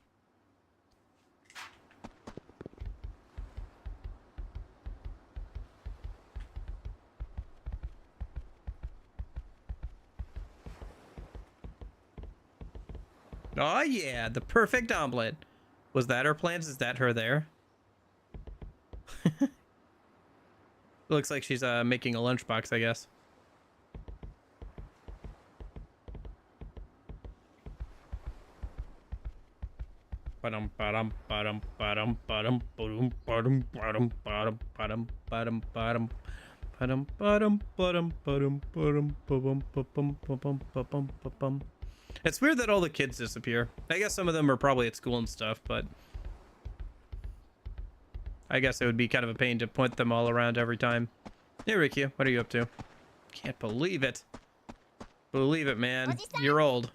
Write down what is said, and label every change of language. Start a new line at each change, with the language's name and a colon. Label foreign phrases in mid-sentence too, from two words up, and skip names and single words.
English: Oh yeah, the perfect omelet. Was that her plans? Is that her there? Looks like she's making a lunchbox, I guess. Ba-dum ba-dum ba-dum ba-dum ba-dum ba-dum ba-dum ba-dum ba-dum ba-dum ba-dum ba-dum ba-dum ba-dum ba-dum ba-dum ba-dum ba-bum ba-bum ba-bum ba-bum ba-bum. It's weird that all the kids disappear. I guess some of them are probably at school and stuff, but I guess it would be kind of a pain to point them all around every time. Hey, Ricky, what are you up to? Can't believe it. Believe it, man. You're old.